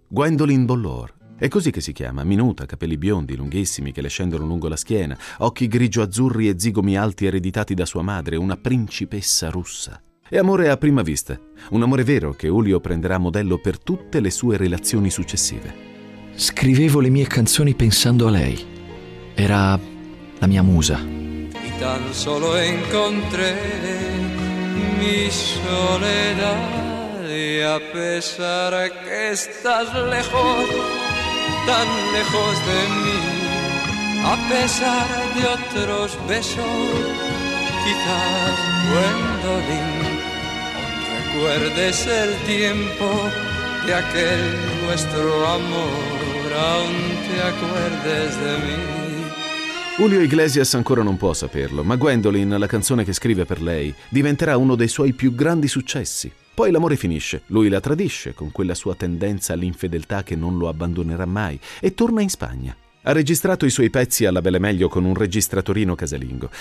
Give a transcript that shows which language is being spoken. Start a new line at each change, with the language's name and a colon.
Italian: Gwendolyn Bollore. È così che si chiama, minuta, capelli biondi, lunghissimi, che le scendono lungo la schiena, occhi grigio-azzurri e zigomi alti ereditati da sua madre, una principessa russa. È amore a prima vista, un amore vero che Ulio prenderà a modello per tutte le sue relazioni successive. Scrivevo le mie canzoni pensando a lei. Era la mia musa.
Spanish: Y tan solo encontré mi soledad, y a pesar que estás lejos, tan lejos de mí, a pesar de otros besos, quizás cuando aún recuerdes el tiempo de aquel nuestro amor.
Italian: Sembra un
Spanish: te acuerdes de mí.
Italian: Julio Iglesias ancora non può saperlo, ma Gwendolyn, la canzone che scrive per lei, diventerà uno dei suoi più grandi successi. Poi l'amore finisce, lui la tradisce con quella sua tendenza all'infedeltà che non lo abbandonerà mai e torna in Spagna. Ha registrato i suoi pezzi alla belle meglio con un registratorino casalingo.